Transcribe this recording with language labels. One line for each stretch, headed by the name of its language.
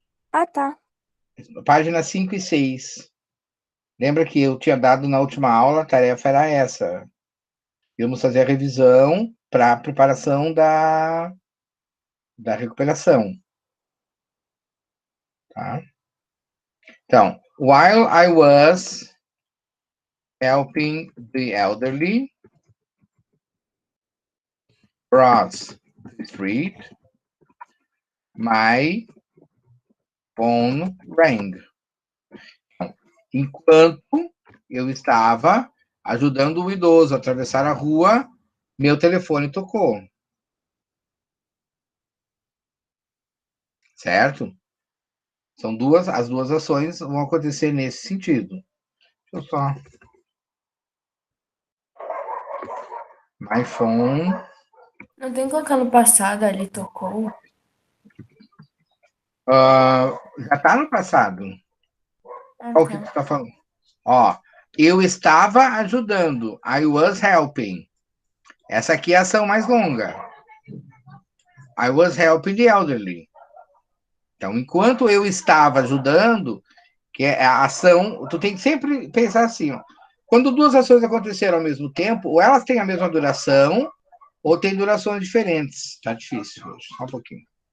Portuguese: Ah, tá. Páginas 5 e 6. Lembra que eu tinha dado na última aula, a tarefa era essa. Íamos fazer a revisão para a preparação da recuperação. Tá?
English: Então, while I was helping the elderly cross the street, my phone rang.
Portuguese: Enquanto eu estava ajudando o idoso a atravessar a rua, meu telefone tocou. Certo? São as duas ações vão acontecer nesse sentido. Deixa eu só...
English: My phone...
Portuguese: Não tem que colocar no passado, ali tocou. já está no passado. Ah, Qual que tá. tu tá falando? Ó, Eu estava ajudando.
English: I was helping.
Portuguese: Essa aqui é a ação mais longa.
English: I was helping the elderly.
Portuguese: Então, enquanto eu estava ajudando, que é a ação, tu tem que sempre pensar assim, ó. Quando duas ações aconteceram ao mesmo tempo, ou elas têm a mesma duração, ou têm durações diferentes. Tá difícil hoje, só um pouquinho.